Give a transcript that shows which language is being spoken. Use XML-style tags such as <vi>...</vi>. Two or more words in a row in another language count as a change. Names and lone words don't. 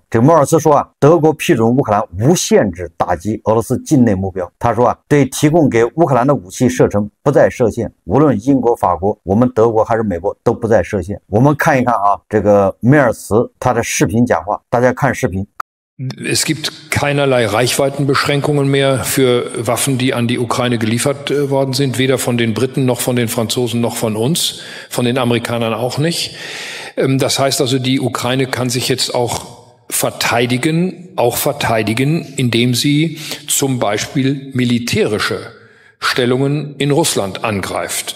<zh>这个梅尔茨说啊，德国批准乌克兰无限制打击俄罗斯境内目标。他说啊，对提供给乌克兰的武器射程不再设限，无论英国、法国、我们德国还是美国都不再设限。我们看一看啊，这个梅尔茨他的视频讲话，大家看视频。</zh> <de>Es gibt keinerlei Reichweitenbeschränkungen mehr für Waffen, die an die Ukraine geliefert worden sind, weder von den Briten noch von den Franzosen noch von uns, von den Amerikanern auch nicht. Das heißt also, die Ukraine kann sich jetzt auch verteidigen, indem sie zum Beispiel militärische Stellungen in Russland angreift.</de>